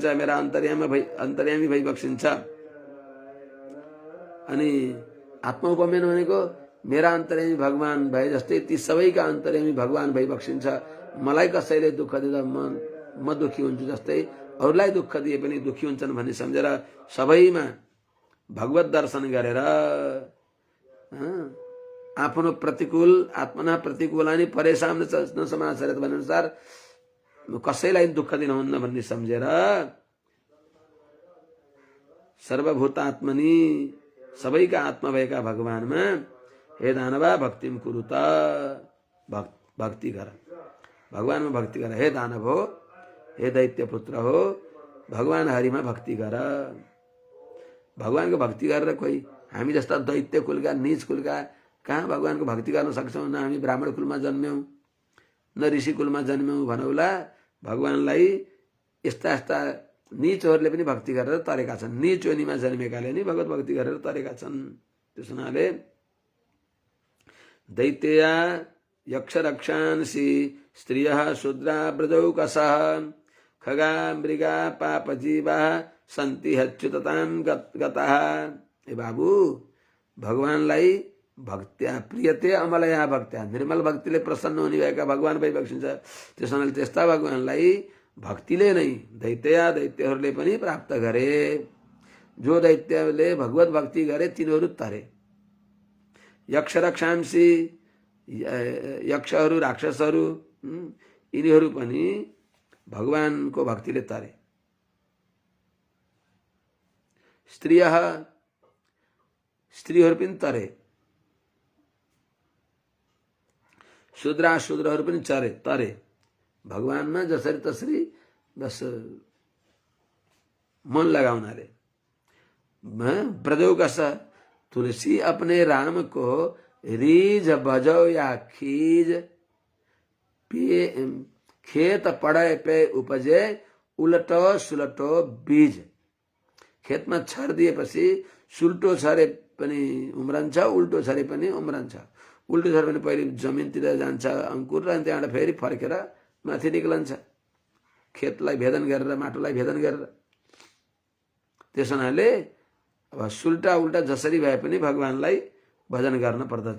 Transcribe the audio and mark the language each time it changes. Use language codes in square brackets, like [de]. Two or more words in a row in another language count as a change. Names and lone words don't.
[ne] मेरा अन्तर्यामी भई बक्सिन्छ। अनि आत्मौपम्येन भनेको मेरा अन्तर्यामी भगवान भए जस्तै ती सबैका अन्तर्यामी भगवान भई बक्सिन्छ। मलाई कसैले दुःख दिँदा म दुखी हुन्छु जस्तै अरूलाई दुःख दिए पनि दुखी हुन्छन् भन्ने सम्झेर सबैमा भगवत दर्शन गरेर आफ्नो प्रतिकूल [sa] आत्मना प्रतिकूलानि परेशान न समाचार [ne] भने अनुसार कसैलाई दुःख दिनुहुन्न भन्ने सम्झेर सर्वभूतात्मनि सबैका आत्मा भएका भगवानमा [sa] हे दानवा भक्तिम कुरुत [ne] भक्ति गर। भगवानमा भक्ति गर। हे दानव हो हे दैत्य पुत्र हो भगवान हरिमा भक्ति गर। भगवानको भक्ति गरेर कोही हामी जस्ता दैत्य कुलका नीच कुलका कहाँ भगवानको भक्ति गर्न सक्छौँ। न हामी ब्राह्मण कुलमा जन्म्यौँ न ऋषि कुलमा जन्म्यौँ भनौला। भगवानलाई यस्ता यस्ता नीचहरूले पनि भक्ति गरेर तरेका छन्। नीच योनिमा जन्मेकाले नि भगवत भक्ति गरेर तरेका छन्। त्यस हुनाले [sa] दैत्या यक्ष रक्षांसि स्त्रियः शूद्रा ब्रजौकसः खगा मृगा पापजीवा सन्ति हच्युततां गतः। [ne] ए बाबु भगवानलाई [sa] भक्त्या प्रियते अमलया भक्त्या [ne] निर्मल भक्तिले प्रसन्न हुने भएका भगवान भई बक्सिन्छ। त्यस हुनाले त्यस्ता भगवानलाई भक्तिले नै दैत्यहरूले पनि प्राप्त गरे। जो दैत्यले भगवत भक्ति गरे तिनीहरू तरे। [sa] यक्ष रक्षांसी [ne] यक्षहरू राक्षसहरू यिनीहरू पनि भगवानको भक्तिले तरे। स्त्रीहरू पनि तरे। शूद्रहरू पनि तरे। भगवानमा जसरी तसरी बस मन लगाउनाले। [hi] ब्रजौकस तुलसी अपने राम को रीज बजो या खीज खेत पड़े पे उपजे उलटो सुलटो बीज [ne] खेतमा छरिदिएपछि सुल्टो छरे पनि उम्रन्छ, उल्टो छरे पनि उम्रन्छ। उल्टो छरे पनि पहिले जमिनतिर जान्छ अंकुर र त्यहाँबाट फेरि फर्केर माथि निक्लन्छ खेतलाई भेदन गरेर, माटोलाई भेदन गरेर। त्यस हुनाले अब सुल्टा उल्टा जसरी भए पनि भगवानलाई भजन गर्न पर्दछ।